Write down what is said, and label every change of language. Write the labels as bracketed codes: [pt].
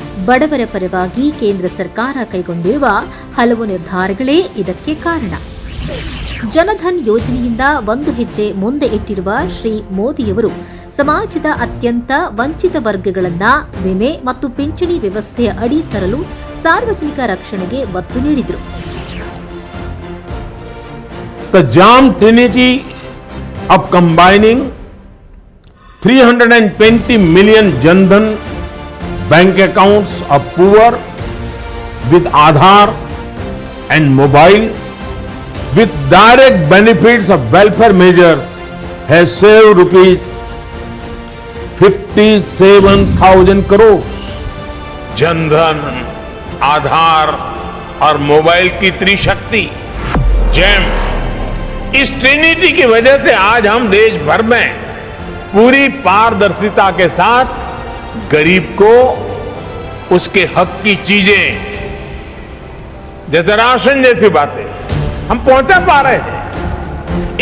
[kn] ಬಡವರ ಪರವಾಗಿ ಕೇಂದ್ರ ಸರ್ಕಾರ ಕೈಗೊಂಡಿರುವ ಹಲವು ನಿರ್ಧಾರಗಳೇ ಇದಕ್ಕೆ ಕಾರಣ. ಜನಧನ್ ಯೋಜನೆಯಿಂದ ಒಂದು ಹೆಜ್ಜೆ ಮುಂದೆ ಇಟ್ಟಿರುವ ಶ್ರೀ ಮೋದಿಯವರು ಸಮಾಜದ ಅತ್ಯಂತ ವಂಚಿತ ವರ್ಗಗಳನ್ನ ವಿಮೆ ಮತ್ತು ಪಿಂಚಣಿ ವ್ಯವಸ್ಥೆಯ ಅಡಿ ತರಲು ಸಾರ್ವಜನಿಕ ರಕ್ಷಣೆಗೆ ಒತ್ತು ನೀಡಿದರು. [en] The Jam Trinity of combining 320 million Jan-Dhan bank accounts of poor with Aadhaar and mobile with direct benefits of welfare measures has saved rupees 57,000 crores. [hi] Jan-Dhan, Aadhaar और मोबाइल की त्रिशक्ति जैम, इस ट्रिनिटी की वजह से आज हम देश भर में पूरी पारदर्शिता के साथ गरीब को उसके हक की चीजें जैसे राशन जैसी बातें हम पहुंचा पा रहे हैं.